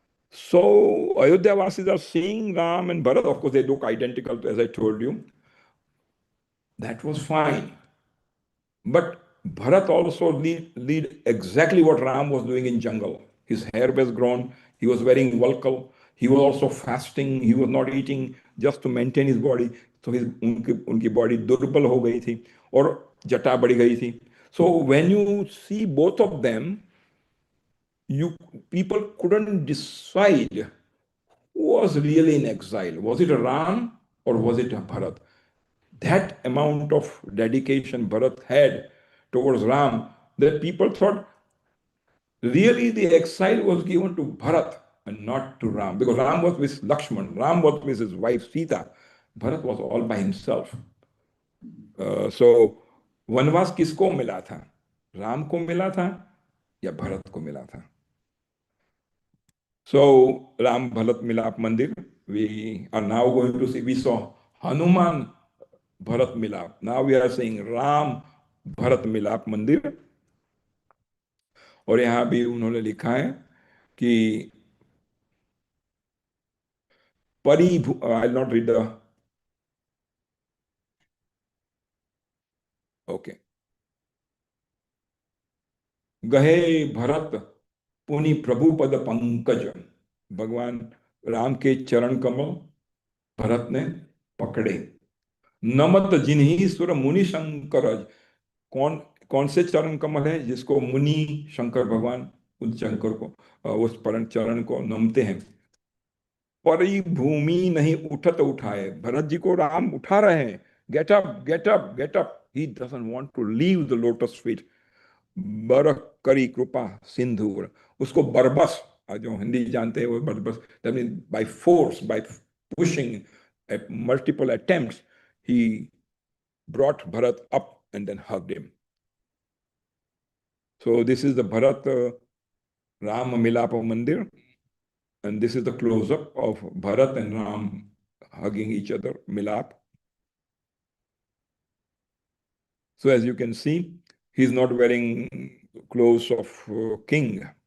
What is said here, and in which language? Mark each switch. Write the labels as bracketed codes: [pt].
[en] So Ayodhya Vasis are seeing Ram and Bharat. Of course, they look identical, as I told you. That was fine. But Bharat also lead exactly what Ram was doing in jungle. His hair was grown. He was wearing valkal. He was also fasting. He was not eating just to maintain his body. [hi] So उनकी body दुर्बल हो गई थी और जटा बढ़ गई थी. [en] So when you see both of them, people couldn't decide who was really in exile. Was it a Ram or was it a Bharat? That amount of dedication Bharat had towards Ram, that people thought really the exile was given to Bharat and not to Ram, because Ram was with Lakshman, Ram was with his wife Sita, Bharat was all by himself. [hi] So वनवास किसको मिला था? राम को मिला था या भरत को मिला था? [en] So Ram Bharat Milap Mandir, we are now going to see, we saw Hanuman Bharat Milap. Now we are saying Ram Bharat Milap Mandir. [hi] और यहाँ भी उन्होंने लिखा है कि [en] I not read the okay, [hi] गहे भरत पुनि प्रभु पद पंकज, भगवान राम के चरण कमल भरत ने पकड़े। नमत जिन्हीं सुर मुनि शंकर, कौन कौन से चरण कमल है जिसको मुनि शंकर भगवान उस शंकर को उस परम चरण को नमते हैं। परी भूमि नहीं उठत उठाए, भरत जी को राम उठा रहे हैं, [en] Get up get up get up, ही doesn't want to leave the lotus feet. [hi] बर करी कृपा सिंधु, उसको बरबस, जो हिंदी जानते हैं वो बरबस, [en] That mean by force, by pushing at multiple attempts, he brought Bharat up and then hugged him. So this is the Bharat Ram Milapa Mandir, and this is the close-up of Bharat and Ram hugging each other, Milap. So as you can see, he's not wearing clothes of king.